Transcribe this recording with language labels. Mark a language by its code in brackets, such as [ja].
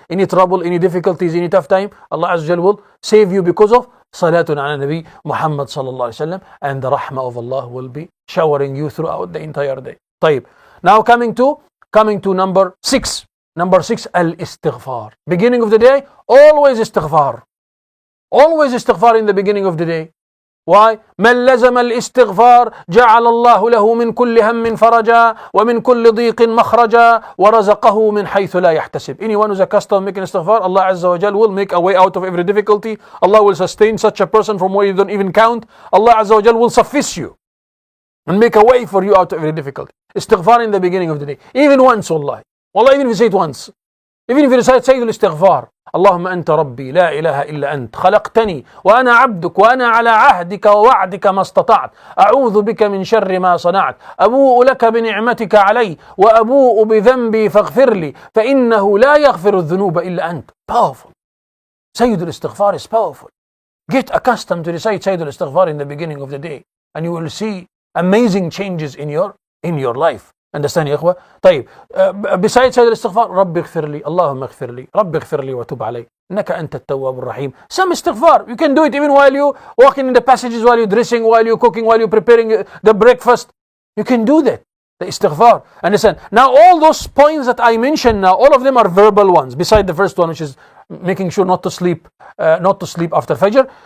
[en] Any trouble, any difficulties, any tough time, Allah Azza wa Jal will save you because of salatun ala nabi Muhammad sallallahu alaihi wasallam, and the rahmah of Allah will be showering you throughout the entire day. طيب. Now coming to number 6. Number 6, al-istighfar. Beginning of the day, always istighfar. Always istighfar in the beginning of the day. Why? [ar] من لزم الاستغفار جعل الله له من كل هم فرجا ومن كل ضيق مخرجا ورزقه من حيث لا يحتسب. [en] Anyone who's accustomed to making istighfar, Allah Azza wa Jal will make a way out of every difficulty. Allah will sustain such a person from where you don't even count. Allah Azza wa Jal will suffice you and make a way for you out of every difficulty. Istighfar in the beginning of the day. Even once, wallahi. Wallah, even if you say it once. Even if you recite Sayyidul Istighfar. [ar] اللهم أنت ربي لا إله إلا أنت خلقتني وأنا عبدك وأنا على عهدك ووعدك ما استطعت أعوذ بك من شر ما صنعت أبوء لك بنعمتك علي وأبوء بذنبي فاغفر لي فإنه لا يغفر الذنوب إلا أنت. [en] Powerful. Sayyidul Istighfar is powerful. Get accustomed to recite Sayyidul Istighfar in the beginning of the day, and you will see amazing changes in your life. [ar] Understand يا إخوة؟ طيب besides هذا الاستغفار رب اغفر لي اللهم اغفر لي رب اغفر لي وتب علي إنك أنت التواب الرحيم. [en] Some istighfar, you can do it even while you walking in the passages, while you dressing, while you cooking, while you preparing the breakfast. You can do that, the istighfar. Understand? Now all those points that I mentioned now, all of them are verbal ones, beside the first one, which is making sure not to sleep after Fajr.